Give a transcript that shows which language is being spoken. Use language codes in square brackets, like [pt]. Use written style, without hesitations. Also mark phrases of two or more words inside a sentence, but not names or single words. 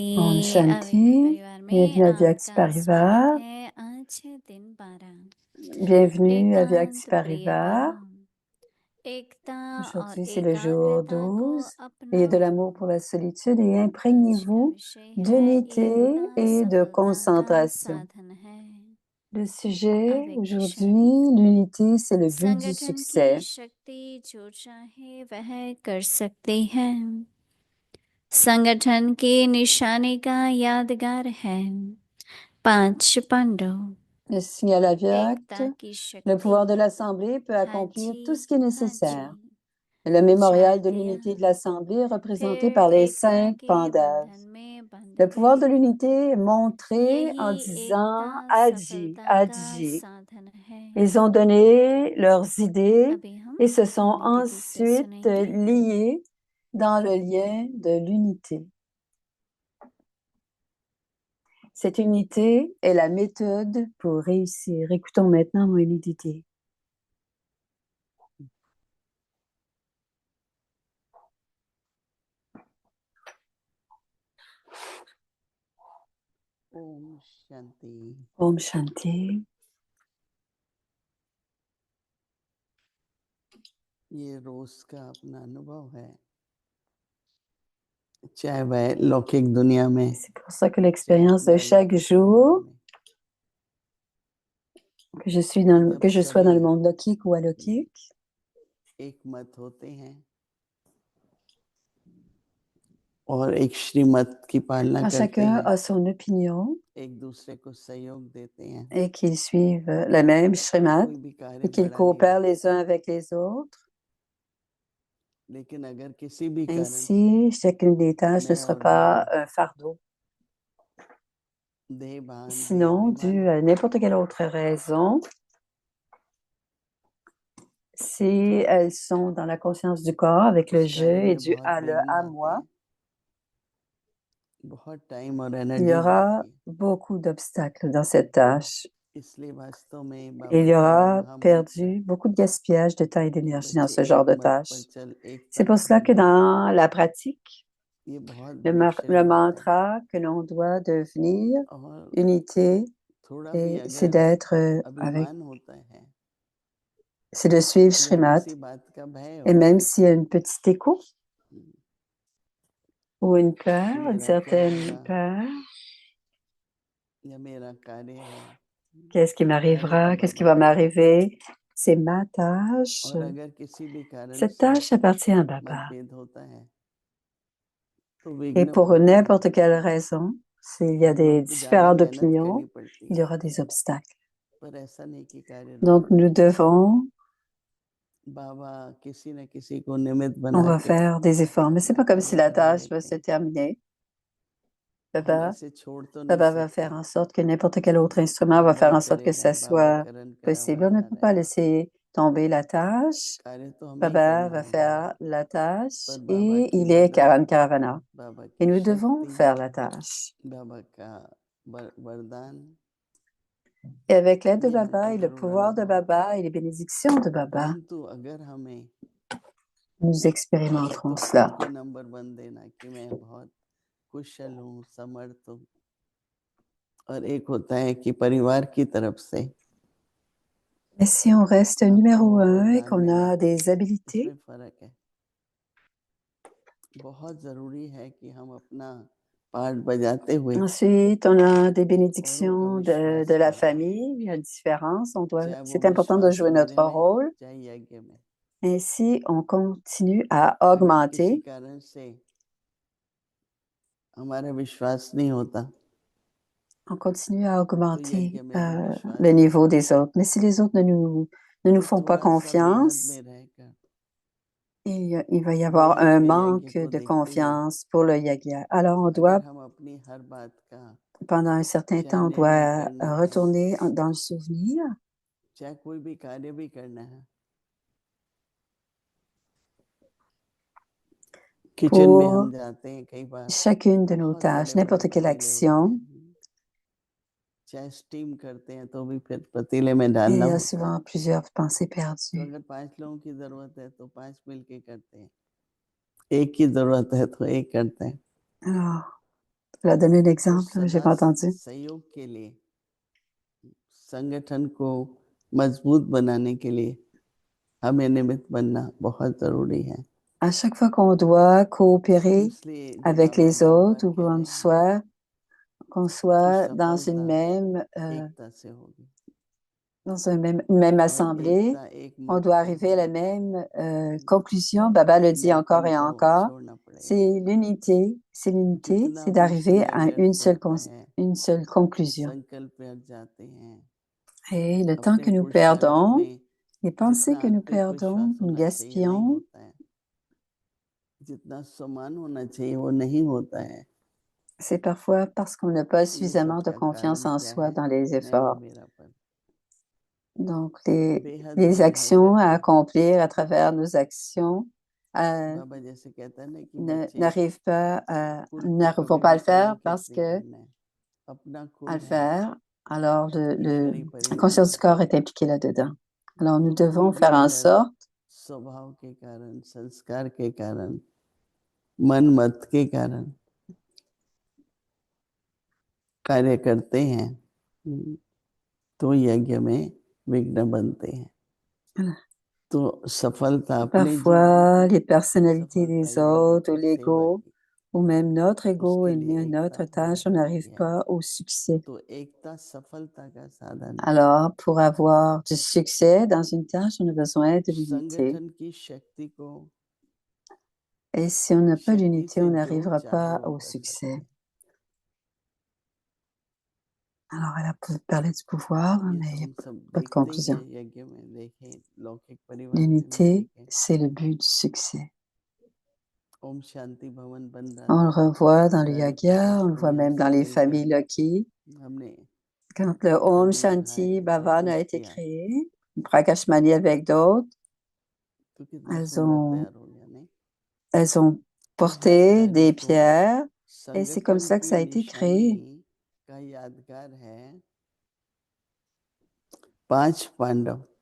[hi] Om Shanti. परिवार में [fr] Bienvenue à Vyakti [hi] आपका [fr] Parivar. [hi] स्वागत है। आज है दिन 12। [fr] Bienvenue à Vyakti [hi] एकांत प्रिय [fr] Parivar. [hi] भाव, एकता और [fr] Aujourd'hui, c'est le jour [hi] एकाग्रता को [fr] 12. Ayez de [hi] अपनाओ। [fr] l'amour pour la solitude et [hi] आज का [fr] imprégnez-vous [hi] विषय है [fr] d'unité [hi] एकता [fr] et de [hi] सफलता का [fr] concentration. [hi] साधन है। [fr] Le sujet Avec aujourd'hui, Kishan. l'unité, c'est le but du [hi] संगठन [fr] succès. [hi] की शक्ति जो चाहे वह कर सकती है। संगठन की निशानी का यादगार है 5 पांडव। [fr] Le signal Avyakt, [hi] एकता की [fr] le [hi] शक्ति [fr] pouvoir de l'Assemblée peut accomplir tout ce qui est nécessaire. [hi] हाजी [fr] Le mémorial de [hi] चार [fr] l'unité [hi] दिया, [fr] de l'Assemblée est représenté [hi] फिर [fr] par les [hi] एकता [fr] 5 [hi] के [fr] Pandavas. [hi] बंधन में बंध [fr] Le pouvoir de [hi] गए। [fr] l'unité est montré en [hi] यही [fr] disant [hi] एकता [fr] Adji, [hi] सफलता का [fr] Adji. [hi] साधन है। [fr] Ils ont donné leurs idées [hi] अभी हम [fr] et se sont [hi] उन्हीं की दिव्य [fr] ensuite [hi] सुनेंगे। [fr] liés dans le lien de l'unité. Cette unité est la méthode pour réussir. Écoutons maintenant mon unité. [hi] ओम शांति। Om Shanti. ये रोज का अपना अनुभव है, चाहे वह लौकिक दुनिया में, [fr] C'est pour ça que l'expérience de chaque jour, que je sois dans le monde lokique ou alokik, [hi] एक मत होते हैं और एक श्रीमत की पालना [fr] quand [hi] करते [fr] chacun [hi] हैं, [fr] a son opinion [hi] एक दूसरे को सहयोग देते हैं [fr] et qu'ils suivent le même Shrimat [hi] कोई भी कार्य [fr] et qu'ils [hi] बड़ा [fr] coopèrent [hi] नहीं, [fr] les uns avec les autres. [hi] लेकिन अगर किसी भी कारण से [fr] Ainsi, chacune des tâches ne [hi] मैं [fr] sera [hi] और [fr] pas [hi] मेरा [fr] un fardeau. [hi] देहभान या [fr] Sinon, [hi] अभिमान [fr] dû à n'importe quelle autre raison, Si elles sont dans la conscience du corps avec le [hi] उस [fr] je [hi] कार्य et में [fr] du [hi] बहुत [fr] à, le [hi] विघ्न [fr] à [hi] आते [fr] moi, [hi] हैं, बहुत टाइम और [fr] il y [hi] एनर्जी [fr] aura [hi] जाती है। [fr] beaucoup d'obstacles dans cette tâche. [hi] इसलिए वास्तव में [fr] Il [hi] बाबा [fr] y [hi] का ये [fr] aura [hi] महामंत्र [fr] perdu beaucoup de gaspillage de temps et [hi] कि [fr] d'énergie dans [hi] बच्चे [fr] ce genre [hi] एक [fr] de [hi] मत पर [fr] tâches. [hi] चल, एक [fr] C'est [hi] पथ [fr] pour cela [hi] पर [fr] que [hi] ढल, [fr] dans la pratique, [hi] ये बहुत [fr] le, [hi] बड़ी [fr] le [hi] श्रेय होता है। [fr] mantra que l'on doit devenir [hi] और [fr] unité, [hi] थोड़ा भी [fr] et c'est [hi] अगर [fr] d'être avec, [hi] अभिमान होता है [fr] c'est de suivre [hi] या [fr] Srimad. [hi] किसी बात का भय [fr] Et [hi] हो [fr] même s'il y a une petite écho ou une [hi] कि [fr] peur, une [hi] मेरा क्या [fr] certaine [hi] होगा [fr] peur, [hi] या मेरा कार्य है, [fr] qu'est-ce qui [hi] कार्य तो [fr] m'arrivera, qu'est-ce qui [hi] बाबा [fr] va [hi] का है। [fr] m'arriver, c'est ma tâche. [hi] और अगर किसी भी कारण [fr] Cette [hi] से [fr] tâche appartient à Baba. [hi] मतभेद होता है तो [fr] Et [hi] विघ्न [fr] pour [hi] पड़ते हैं, [fr] n'importe quelle raison, s'il y a [hi] हम [fr] des [hi] लोग को ज्यादा [fr] différentes [hi] मेहनत करनी [fr] opinions, [hi] पड़ती [fr] il [hi] है, [fr] y aura des obstacles. [hi] पर ऐसा नहीं कि कार्य रुक [fr] Donc nous [hi] जाए। [fr] devons, [hi] बाबा किसी न किसी को निमित्त [fr] on [hi] बना va के [fr] faire des efforts. Mais c'est [hi] अपना [fr] pas comme si [hi] कार्य [fr] la [hi] करा [fr] tâche va [hi] देते [fr] se [hi] हैं। [fr] terminer. [hi] हम [fr] Baba, [hi] ऐसे छोड़ तो नहीं [fr] Baba va [hi] सकते [fr] faire en sorte que n'importe quel autre instrument va [hi] बाबा [fr] faire [hi] ही [fr] en sorte que [hi] करेगा, [fr] ça [hi] बाबा [fr] soit [hi] करण [fr] possible. On ne [hi] करावैसा [fr] peut pas [hi] रहे, [fr] laisser tomber la tâche. [hi] कार्य तो हमें ही [fr] Baba [hi] करना [fr] va [hi] है, [fr] faire la tâche [hi] पर बाबा [fr] et [hi] की [fr] il est [hi] मदद, [fr] Karan Karavana. [hi] बाबा [fr] Et [hi] की [fr] nous devons [hi] शक्ति, [fr] faire la tâche. [hi] बाबा का वरदान, [fr] Et avec l'aide de [hi] ये [fr] Baba [hi] हमको [fr] et le [hi] जरूर [fr] pouvoir de [hi] अनुभव होता है। [fr] Baba et les bénédictions de Baba, [hi] परंतु अगर हमें [fr] nous [hi] एक [fr] expérimenterons [hi] तो खुद cela. को नंबर 1 देना कि मैं बहुत कुशल हूँ, समर्थ हूँ, और एक होता है कि परिवार की तरफ से [fr] Mais si on reste [hi] आपको [fr] numéro un et [hi] वरदान [fr] qu'on [hi] मिला, [fr] a des habiletés, [hi] इसमें फर्क है। बहुत जरूरी है कि हम अपना पार्ट बजाते हुए [fr] ensuite on a des [hi] औरों का [fr] bénédictions de [hi] विश्वास [fr] la [hi] बढ़ाएं, [fr] famille, il y a une différence. [hi] चाहे वो [fr] C'est important de [hi] विश्वास [fr] jouer [hi] मेरे [fr] notre [hi] में, [fr] rôle. [hi] चाहे यज्ञ में। [fr] Ainsi, on continue à [hi] अगर किसी [fr] augmenter, [hi] कारण से हमारा विश्वास नहीं होता [fr] on continue à [hi] तो [fr] augmenter [hi] यज्ञ में भी [fr] le [hi] विश्वास नहीं [fr] niveau [hi] होता। [fr] des autres. Mais si les autres ne nous [hi] तो [fr] font pas [hi] थोड़ा सा बेहद [fr] confiance, [hi] में रहकर [fr] il va y [hi] वो [fr] avoir un [hi] यज्ञ यज्ञ [fr] manque [hi] को [fr] de [hi] देखते हुए [fr] confiance pour le yagya. Alors, on doit, [hi] अगर हम अपनी हर बात का [fr] pendant un certain [hi] चाहे [fr] temps, on [hi] निर्णय [fr] doit [hi] करना है, [fr] retourner dans le souvenir. [hi] चाहे कोई भी कार्य भी करना है, किचन में हम [fr] Pour [hi] जाते हैं कई बार, [fr] chacune de nos [hi] बहुत [fr] tâches, [hi] बड़े बड़े [fr] n'importe quelle [hi] पतीले होते [fr] action. [hi] हैं, चाहे स्टीम करते हैं तो भी फिर पतीले में [fr] Et il [hi] डालना [fr] y a [hi] होता है। [fr] souvent plusieurs pensées [hi] तो [fr] perdues. [hi] अगर 5 लोगों की जरूरत है तो 5 मिलके करते हैं, एक की जरूरत है तो एक करते हैं। [fr] Alors, je vais donner un [hi] तो [fr] exemple, j'ai [hi] सदा [fr] pas entendu. [hi] सहयोग के लिए, संगठन को मजबूत बनाने के लिए हमें निमित्त बनना बहुत जरूरी है। [fr] À chaque fois qu'on doit coopérer [hi] इसलिए जब [fr] avec [hi] बाबा [fr] les [hi] बार [fr] autres [hi] बार [fr] ou [hi] कह रहे हैं [fr] qu'on [hi] कि [fr] soit [hi] सफलता एकता से होगी, [fr] dans même [hi] और [fr] assemblée, [hi] एकता एक [fr] on [hi] मत [fr] doit [hi] से [fr] arriver à la [hi] होगी, [fr] même conclusion. Baba le dit encore [hi] अपनापन [fr] et [hi] को [fr] encore. [hi] छोड़ना पड़ेगा। [fr] C'est l'unité, [hi] जितना [fr] c'est [hi] भी [fr] d'arriver [hi] समय [fr] à [hi] व्यर्थ होता है, [fr] une seule conclusion. [hi] संकल्प व्यर्थ जाते हैं, [fr] Et le temps [hi] अपने [fr] que nous [hi] पुरुषार्थ [fr] perdons, [hi] में [fr] les pensées [hi] जितना [fr] que nous [hi] आत्मिक [fr] perdons, [hi] विश्वास [fr] nous [hi] होना चाहिए नहीं [fr] gaspillons, [hi] होता है, जितना सम्मान होना चाहिए वो नहीं होता है। [fr] c'est parfois parce qu'on n'a pas [hi] ये [fr] suffisamment [hi] सब [fr] de [hi] का [fr] confiance [hi] कारण [fr] en [hi] क्या [fr] soi [hi] है? [fr] dans les [hi] मैं और [fr] efforts. [hi] मेरा पन, [fr] Donc, [hi] बेहद [fr] les [hi] में ढल [fr] actions à [hi] करके [fr] accomplir à travers nos actions [hi] बाबा जैसे कहता है ना कि बच्चे [fr] n'arrivons [hi] कभी [fr] pas à [hi] भी [fr] le [hi] काम [fr] faire [hi] किस [fr] parce [hi] लिए [fr] que [hi] करना है, अपना [fr] à le [hi] खुद है, [fr] faire, alors [hi] ईश्वरी [fr] la [hi] परिवार [fr] conscience du [hi] है, [fr] corps est impliquée là-dedans. Alors, nous [hi] तो कोई [fr] devons [hi] भी [fr] faire en [hi] अगर [fr] sorte, [hi] स्वभाव के कारण, संस्कार के कारण, मन मत के कारण कार्य करते हैं तो यज्ञ में विघ्न बनते हैं। तो सफलता अपने जीवन [fr] parfois, [hi] की, [fr] les personnalités [hi] सफलता [fr] des [hi] यज्ञ [fr] autres ou [hi] की, सेवा [fr] l'ego, [hi] की, [fr] ou même notre ego [hi] उसके [fr] et [hi] लिए एकता [fr] notre tâche, [hi] बहुत [fr] on n'arrive [hi] जरूरी है। pas au succès. तो एकता सफलता का साधन है। [fr] Alors, pour avoir du succès dans une tâche, on a besoin de l'unité. [hi] संगठन की शक्ति को [fr] Et si on n'a pas [hi] शक्ति [fr] l'unité, [hi] से [fr] on [hi] जो [fr] n'arrivera [hi] चाहे [fr] pas [hi] वो [fr] au [hi] कर [fr] succès. [hi] सकते हैं। [fr] Alors, elle a parlé du pouvoir, [hi] ये [fr] mais [hi] तो [fr] il n'y a [hi] हम सब [fr] pas de [hi] देखते ही [fr] conclusion. [hi] हैं, यज्ञ में देखें, लौकिक परिवार में भी [fr] L'unité, [hi] देखें। [fr] c'est le but du succès. [hi] ओम शांति भवन बन रहा [fr] On le [hi] था, [fr] revoit dans le [hi] सारे [fr] yaga, [hi] प्रकाश [fr] on le voit [hi] परिवार [fr] même dans [hi] से [fr] les [hi] मिलकर [fr] familles Lucky. [hi] हमने [fr] Quand le [hi] घर [fr] Om [hi] भी [fr] Shanti [hi] बढ़ाए, सब [fr] Bhavan a [hi] कुछ [fr] été [hi] किया, [fr] créé, Prakashmani avec d'autres, [hi] तो कितना [fr] elles [hi] सुंदर [fr] ont, [hi] तैयार हो गया नहीं? [fr] elles ont [hi] तो हर [fr] porté [hi] कार्य [fr] des [hi] को [fr] pierres et c'est comme [hi] संगठन [fr] ça que [hi] की [fr] ça a été [hi] निशानी [fr] créé. [hi] का यादगार है 5 पांडव।